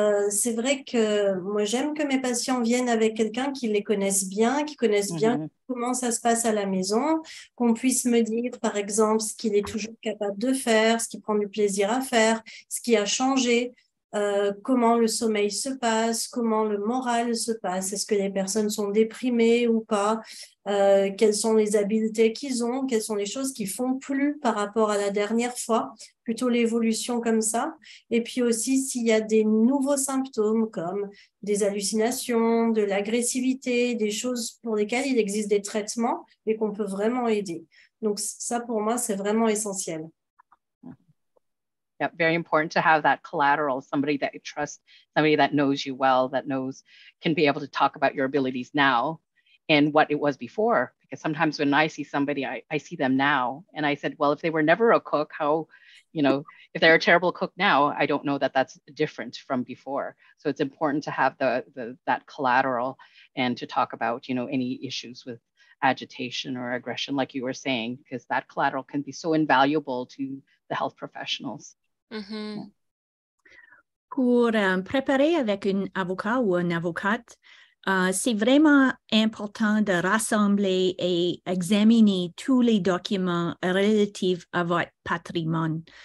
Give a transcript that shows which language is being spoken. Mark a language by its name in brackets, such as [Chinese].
[French] C'est vrai que moi, j'aime que mes patients viennent avec quelqu'un qui les connaisse bien, qui connaisse bien comment ça se passe à la maison, qu'on puisse me dire, par exemple, ce qu'il est toujours capable de faire, ce qu'il prend du plaisir à faire, ce qui a changé, comment le sommeil se passe, comment le moral se passe, est-ce que les personnes sont déprimées ou pas, quelles sont les habiletés qu'ils ont, quelles sont les choses qu'ils font plus par rapport à la dernière fois, plutôt l'évolution comme ça. Et puis aussi s'il y a des nouveaux symptômes comme des hallucinations, de l'agressivité, des choses pour lesquelles il existe des traitements et qu'on peut vraiment aider. Donc ça pour moi c'est vraiment essentiel. [English] Yeah, very important to have that collateral, somebody that you trust, somebody that knows you well, that can be able to talk about your abilities now and what it was before. Because sometimes when I see somebody, I see them now. And I said, well, if they were never a cook, how, if they're a terrible cook now, I don't know that that's different from before. So it's important to have that collateral and to talk about, any issues with agitation or aggression, like you were saying, because that collateral can be so invaluable to the health professionals. Mm-hmm. Yeah. [French] Pour préparer avec un avocat ou une avocate, c'est vraiment important de rassembler et examiner tous les documents relatifs à votre patrimoine.